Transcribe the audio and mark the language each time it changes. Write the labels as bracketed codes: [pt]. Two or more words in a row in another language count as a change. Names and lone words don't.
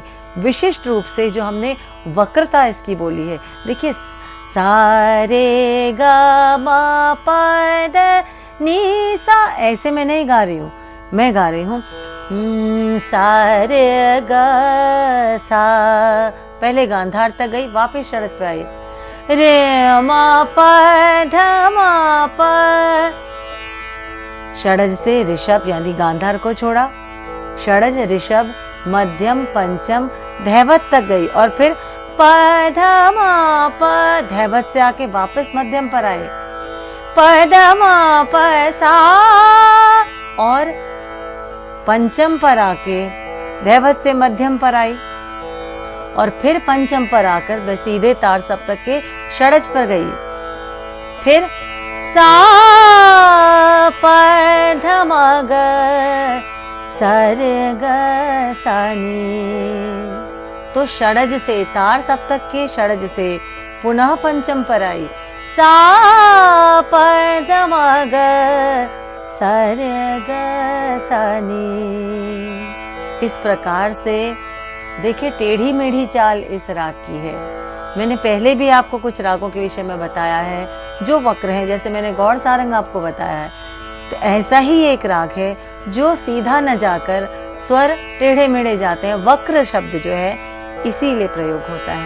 [hi] विशिष्ट रूप से जो हमने वक्रता इसकी बोली है, देखिए सा रे ग म प द नी सा, ऐसे मैं नहीं गा रही हूँ, मैं गा रही हूँ सा रे ग सा। पहले गांधार तक गई, वापस शरद पे आई, रे म प ध म प। षडज से ऋषभ यानी गांधार को छोड़ा, षडज ऋषभ मध्यम पंचम धैवत तक गई और फिर प ध म प, धैवत से आके वापस मध्यम पर आए, प ध म प सा, और पंचम पर आके धैवत से मध्यम पर आई और फिर पंचम पर आकर वह सीधे तार सप्तक के षडज पर गई। फिर सा प ध म ग सा रे ग सा नी। तो षडज से तार सप्तक के षडज से पुनः पंचम पर आई, सा प ध म ग सा रे ग सा नी। इस प्रकार से देखिए टेढ़ी मेढ़ी चाल इस राग की है। मैंने पहले भी आपको कुछ रागों के विषय में बताया है जो वक्र हैं, जैसे मैंने गौड़ सारंग आपको बताया है। तो ऐसा ही एक राग है जो सीधा न जाकर स्वर टेढ़े मेढ़े जाते हैं, वक्र शब्द जो है इसीलिए प्रयोग होता है।